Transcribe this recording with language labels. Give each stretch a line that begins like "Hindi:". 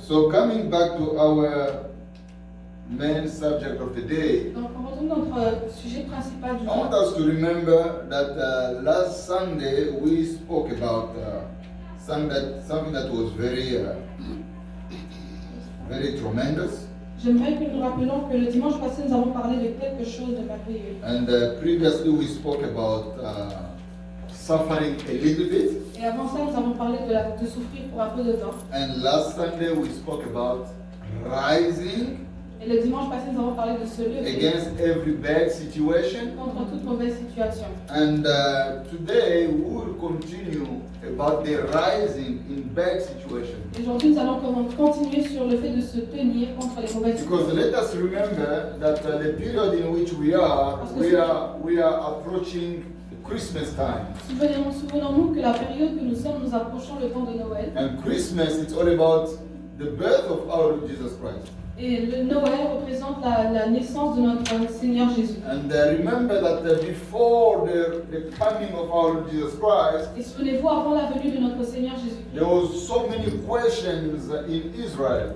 English: So coming back to our main subject of the day,
French: Donc on retourne dans notre sujet principal du
English: I want
French: jour.
English: us to remember that last Sunday we spoke about something that was very tremendous.
French: J'aimerais que nous rappelions que le dimanche passé, nous avons parlé de quelque chose de merveilleux.
English: And previously we spoke about suffering a little bit.
French: Et avant ça, nous avons parlé de souffrir pour un peu de temps.
English: And last Sunday we spoke about rising
French: Et le dimanche passé, nous avons parlé de se lever
English: against every bad situation.
French: contre toute mauvaise situation.
English: And today we will continue about the rising in bad situations.
French: Et aujourd'hui, nous allons continuer sur le fait de se tenir contre les mauvaises
English: Because
French: situations.
English: let us remember that the period in which we are approaching Christmas time.
French: Souvenons-nous que la période que nous sommes, nous approchons le temps de Noël.
English: And Christmas, it's all about the birth of our Lord Jesus Christ.
French: Et le Noël représente la naissance de notre Seigneur Jésus.
English: And remember that before the coming of our Lord Jesus Christ,
French: Et souvenez-vous, avant la venue de notre Seigneur Jésus,
English: there was so many questions in Israel.